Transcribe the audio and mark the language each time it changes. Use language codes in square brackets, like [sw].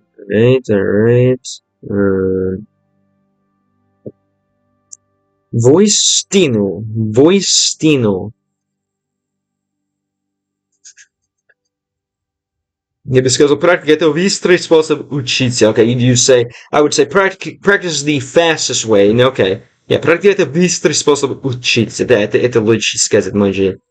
[en] Alright. [ru] Воистину. Я бы сказал, практика это быстрый способ учиться. [en] Okay, I would say practice is the fastest way. Okay. Yeah, [ru] практика это быстрый способ учиться. Да, это лучше сказать, может.